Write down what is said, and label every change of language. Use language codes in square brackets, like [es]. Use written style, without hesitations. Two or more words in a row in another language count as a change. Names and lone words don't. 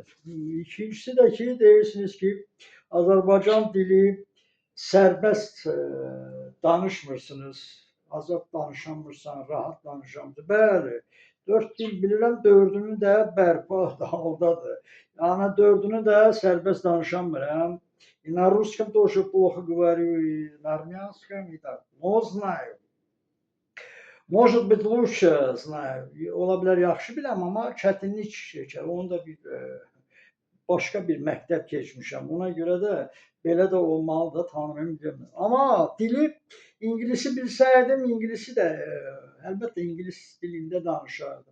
[az] İkincisi də ki, deyirsiniz ki, Azərbaycan dili sərbəst danışmırsınız, azad danışamırsan, rahat danışamırsan. Bəli, 4 dil bilirəm, 4-ünü də bərpa haldadır. Yəni 4-ünü də sərbəst danışamıram. [ru] На русском тоже плохо говорю, и на армянском, и так. Но знаю. Может быть, lучше знаю. [az] Ola bilər yaxşı biləm, amma çətinlik çəkər. Onu da bir başqa bir məktəb keçmişəm. Ona görə də belə də olmalı da tanıyım. Amma dili İngilisi bilsəydim, İngilisi də əlbəttə İngilis dilində danışardım.